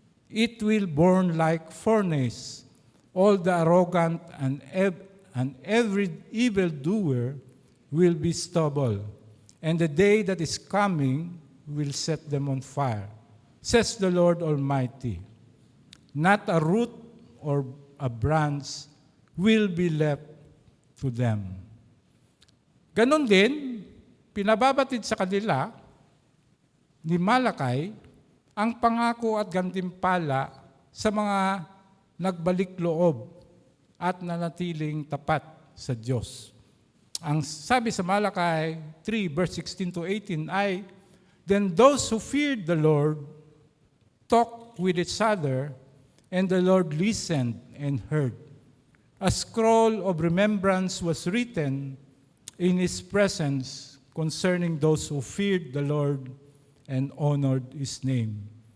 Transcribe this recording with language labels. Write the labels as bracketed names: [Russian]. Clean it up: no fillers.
[English] It will burn like furnace. All the arrogant and every evildoer will be stubble. And the day that is coming will set them on fire, says the Lord Almighty. Not a root or a branch will be left to them. [Filipino] Ganon din, pinababatid sa kanila ni Malakay ang pangako at gantimpala sa mga nagbalik loob at nanatiling tapat sa Diyos. Ang sabi sa Malakay 3 verse 16 to 18 ay, [English] "Then those who feared the Lord talked with each other, and the Lord listened and heard. A scroll of remembrance was written in His presence concerning those who feared the Lord and honored His name.